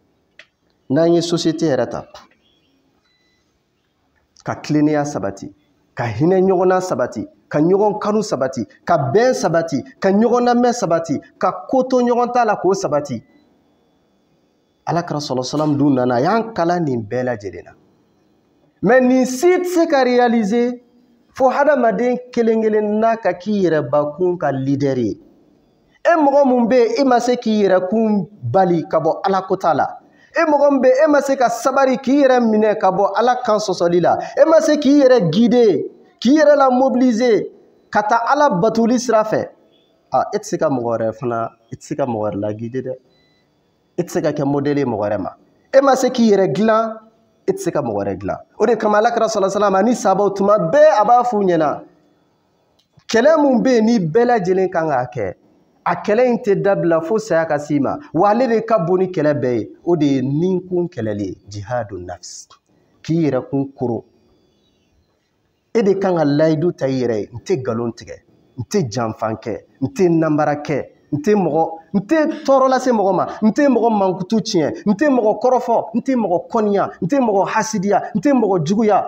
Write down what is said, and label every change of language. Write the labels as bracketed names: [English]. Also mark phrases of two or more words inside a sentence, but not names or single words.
[Bambara] N'an ye société yɛrɛ ta, ka tilennenya sabati, ka hinɛ ɲɔgɔn na sabati, ka ɲɔgɔn kanu sabati, ka bɛn sabati, ka ɲɔgɔn lamɛn sabati, ka ko to ɲɔgɔn ta la k'o sabati. Alakira [Arabic] صلى الله عليه وسلم [Bambara] dun nana a y'an kalan nin bɛɛ lajɛlen na. Mais nin si tɛ se ka réaliser fo hadamaden kelen-kelen n'a ka k'i yɛrɛbakun ka leader ye. E mɔgɔ mun bɛ yen e ma se k'i yɛrɛkun bali ka bɔ Ala kota la. E mɔgɔ min bɛ yen e ma se ka sabari k'i yɛrɛ minɛ ka bɔ Ala kan sɔsɔli la. E ma se k'i yɛrɛ guider, k'i yɛrɛ la mobiliser ka taa Ala batuli sira fɛ. E tɛ se ka mɔgɔ wɛrɛ fana, i tɛ se ka mɔgɔ wɛrɛ la guider dɛ. I tɛ se ka kɛ modèle ye mɔgɔ wɛrɛ ma. E ma se k'i yɛrɛ dilan, i tɛ se ka mɔgɔ wɛrɛ dilan. O de kama Alakira [Arabic] صلى الله عليه وسلم [Bambara] ani sahabaw tuma bɛɛ a b'a f'u ɲɛna kɛlɛ mun bɛ yen ni bɛɛ lajɛlen kan k'a kɛ, a kɛlɛ in tɛ dabila fo saya ka s'i ma, wa ale de ka bon ni kɛlɛ bɛɛ ye. O de ye ninkun kɛlɛli ye, [Arabic] جهاد النفس, [Bambara] k'i yɛrɛ kun koro. E de kan ka layidu ta i yɛrɛ ye, n tɛ nkalon tigɛ, n tɛ janfan kɛ, n tɛ nanbara kɛ, n tɛ tɔɔrɔ lase mɔgɔ ma, n tɛ mɔgɔ mankutu tiɲɛ, n tɛ mɔgɔ kɔrɔfɔ, n tɛ mɔgɔ kɔniya, n tɛ mɔgɔ hasidiya, n tɛ mɔgɔ juguya.